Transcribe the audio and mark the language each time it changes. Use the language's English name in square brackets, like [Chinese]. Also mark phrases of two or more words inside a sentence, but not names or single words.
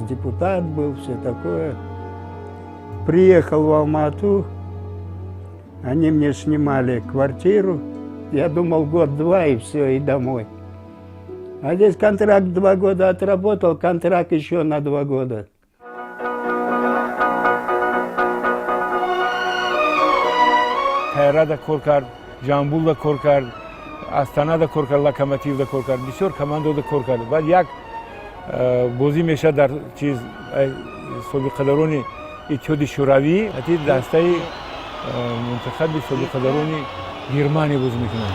[Russian] Депутат был, все такое. Приехал в Алмату. Они мне снимали квартиру. Я думал, 1-2 и все, и домой. А здесь контракт 2 года отработал, контракт еще на 2 года. [Tajik] Хайрада кор кард, Ҷамбул кор кард, Астана кор кард, Локомотив кор кард, бисёр команда кор кард. Баъд як бозӣ мешавад дар чиз собиқадарони Иттиҳоди Шӯравӣ, ҳатӣ дастаи мунтахаби собиқадарони Германия бозӣ мекунад.